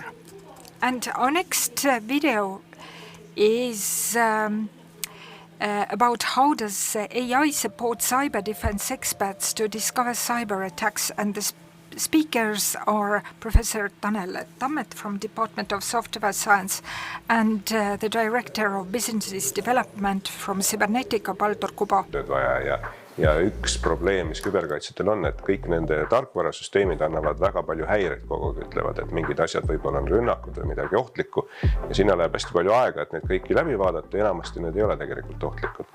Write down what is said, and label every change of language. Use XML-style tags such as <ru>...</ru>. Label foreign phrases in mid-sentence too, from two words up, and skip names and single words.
<en>And our next video is about how does AI support cyber defense experts to discover cyber attacks, and the speakers are Professor Tanel Tammet from Department of Software Science and the Director of Business Development from Cybernetica, Baldur Kubo.</en> <et>Ja üks probleem, mis küberkaitsetel on, et kõik nende tarkvarasüsteemid annavad väga palju häireid kogu aeg, ütlevad, et mingid asjad võib-olla on rünnakud või midagi ohtlikku. Ja sinna läheb hästi palju aega, et need kõiki läbi vaadata, ja enamasti need ei ole tegelikult ohtlikud.</et>